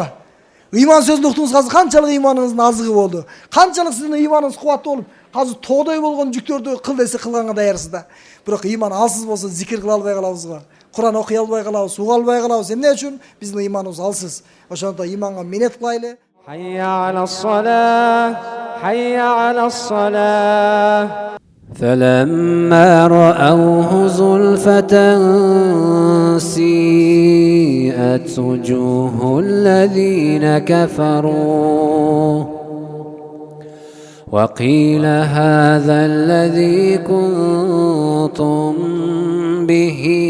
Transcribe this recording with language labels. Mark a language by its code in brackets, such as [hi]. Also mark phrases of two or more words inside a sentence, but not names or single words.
[ky] Ыйман сөзүн уктуңуз, азыр канчалык ыйманыңыздын азыгы болду? Канчалык сиздин ыйманыңыз кубаттуу болуп, азыр тоодой болгон жүктөрдү кыл десе кылганга даярсыз да. Бирок ыйман алсыз болсо зикир кыла албай калабыз го. Куран окуй албай калабыз, уга албай калабыз. Эмне үчүн? Биздин ыйманыбыз алсыз. Ошондо ыйманга минет кылайлы. [ar] حي على الصلاة، حي على الصلاة. فلما رأوه زلفة سيئت وجوه الذين كفروا وقيل هذا الذي كنتم به